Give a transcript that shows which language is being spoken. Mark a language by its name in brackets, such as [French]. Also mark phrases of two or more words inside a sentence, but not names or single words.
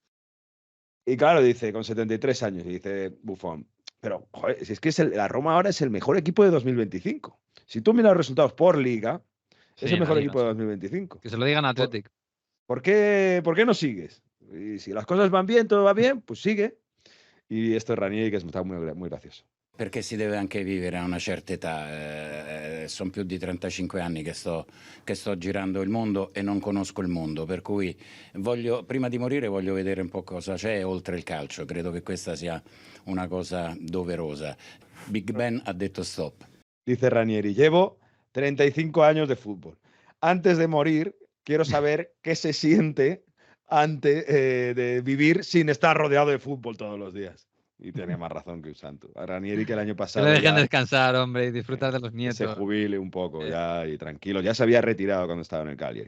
[Spanish] Y claro, dice, con 73 años, y dice Buffon, pero joder, si es que la Roma ahora es el mejor equipo de 2025. Si tú miras los resultados por liga, es el mejor equipo de 2025. Que se lo digan a Athletic. ¿por qué no sigues? Y si las cosas van bien, todo va bien, pues sigue. Y esto es Ranieri, [Italian] che sta [Spanish] muy gracioso. [Italian] Perché si deve anche vivere a una certa età, sono più di 35 anni che sto girando il mondo e non conosco il mondo, per cui prima di morire voglio vedere un po' cosa c'è oltre il calcio, credo che questa sia una cosa doverosa. Big Ben ha detto stop. [Spanish] Dice Ranieri, llevo 35 años de fútbol. Antes de morir, quiero saber qué se siente antes de vivir sin estar rodeado de fútbol todos los días. Y tenía más razón que un santo. A Ranieri, que el año pasado... Que le dejen descansar, hombre, y disfrutar de los nietos. Se jubile un poco ya y tranquilo. Ya se había retirado cuando estaba en el Cagliari.